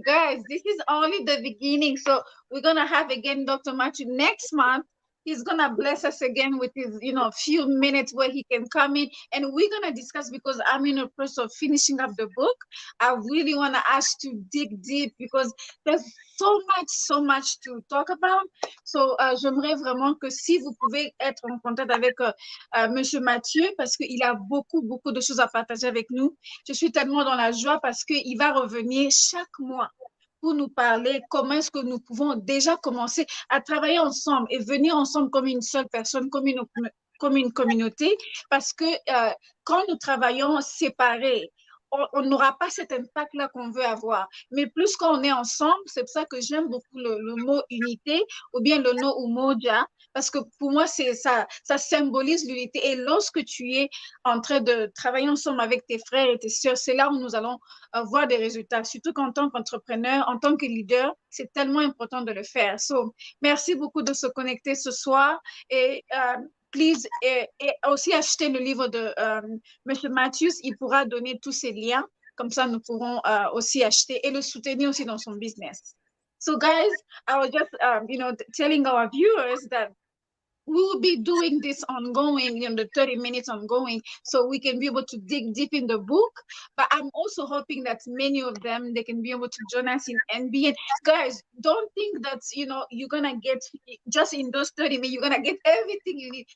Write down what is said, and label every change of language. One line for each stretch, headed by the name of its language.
English: Guys, this is only the beginning. So we're gonna have again Dr. Matthew next month. He's gonna bless us again with his, few minutes where he can come in, and we're gonna discuss, because I'm in a process of finishing up the book. I really wanna ask to dig deep because there's so much to talk about.
French: So j'aimerais vraiment que si vous pouvez être en contact avec Monsieur Mathieu, parce qu'il a beaucoup de choses à partager avec nous. Je suis tellement dans la joie parce qu'il va revenir chaque mois pour nous parler comment est-ce que nous pouvons déjà commencer à travailler ensemble et venir ensemble comme une seule personne, comme une communauté, parce que quand nous travaillons séparés, on n'aura pas cet impact-là qu'on veut avoir. Mais plus quand on est ensemble, c'est pour ça que j'aime beaucoup le mot unité ou bien le nom umoja, parce que pour moi, c'est ça, ça symbolise l'unité. Et lorsque tu es en train de travailler ensemble avec tes frères et tes sœurs, c'est là où nous allons voir des résultats. Surtout qu'en tant qu'entrepreneur, en tant que leader, c'est tellement important de le faire. So, merci beaucoup de se connecter ce soir et please, et aussi acheter le livre de Monsieur Matthews, il pourra donner tous ces liens. Comme ça, nous pourrons aussi acheter et le soutenir aussi dans son business.
English: So, guys, I was just, telling our viewers that we will be doing this ongoing, the 30 minutes ongoing, so we can be able to dig deep in the book. But I'm also hoping that many of them, they can be able to join us in NBN. Guys, don't think that, you're going to get just in those 30 minutes, you're going to get everything you need.